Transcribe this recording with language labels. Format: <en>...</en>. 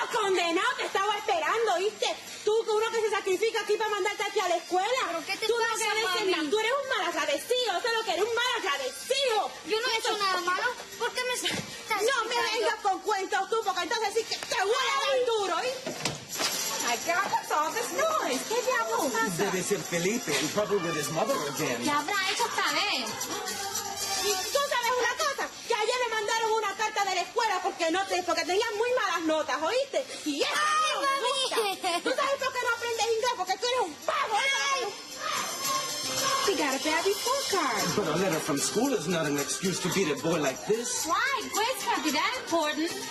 <es>Nena, te estaba esperando, ¿viste? Tú, uno que se sacrifica aquí para mandarte aquí a la escuela. ¿Pero qué te tú pasa, no quieres mami? nada. Tú eres un mal agradecido, eso es lo que eres, un mal agradecido. Yo no he hecho nada malo. ¿Por qué me estás No me vengas con cuentos tú, porque entonces sí que te voy a dar duro, ¿eh? Ay, ¿qué ha pasado? ¿Qué diablos pasa? Debe ser</es> <en>Felipe, in trouble with his mother again.</en> <es>¿Qué habrá hecho esta vez? Y tú sabes una cosa, que ayer me mandaron una carta de la escuela porque tenían muy malas notas, ¿oíste? Y eso no me gusta. ¿Tú sabes por qué no aprendes inglés? Porque tú eres un vago, ¿eh?</es> <en>He got a bad report card. But a letter from school is not an excuse to beat a boy like this. Why? Grades can't be that important.</en>